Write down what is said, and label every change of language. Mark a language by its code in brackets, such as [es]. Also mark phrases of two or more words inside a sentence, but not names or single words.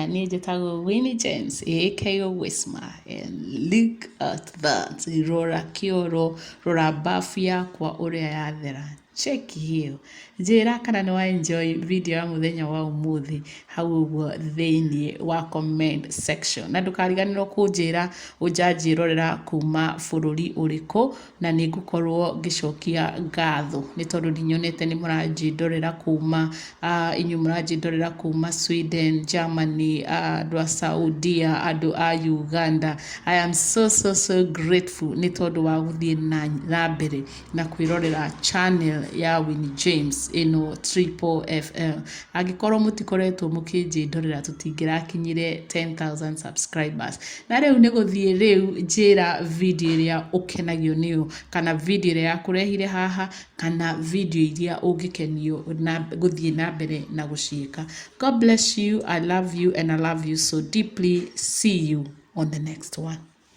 [ki] Niĩ njĩtagwo winnieJames aka Wisma, [en] and look at that, [ki] rora kĩoro, rora bafu yakwa ũrĩa yathera, [sw] cheki hiyo. [ki] Njĩra kana nĩ wa [en] enjoy video [ki] ya mũthenya wa ũmũthĩ hau ũguo thĩinĩ wa [en] comment section, [ki] na ndũkariganĩrwo kũnjĩra ũnjanjĩrorera kuma bũrũri ũrĩkũ, na nĩ ngũkorwo ngĩcokia ngatho nĩ tondũ ndinyonete nĩ mũranjĩndorera kuma inyuĩ mũranjĩndorera kuma Sweden, Germany, andũ a Saudia, andũ a Uganda. [en] I am so grateful [ki] nĩ tondũ wa gũthiĩ na mbere na kwĩrorera channel ya winnieJames ĩno Triple FL. Angĩkorwo mũtikoretwo mũkĩnjĩndorera tũtingĩrakinyire 10,000 subscribers. Na rĩu nĩ gũthiĩ rĩu njĩra video ĩrĩa ũkenagio nĩyo, kana video ĩrĩa yakũrehire haha, kana video iria ũngĩkenio na gũthiĩ na mbere na gũciĩka. [en] God bless you, I love you and I love you so deeply. See you on the next one.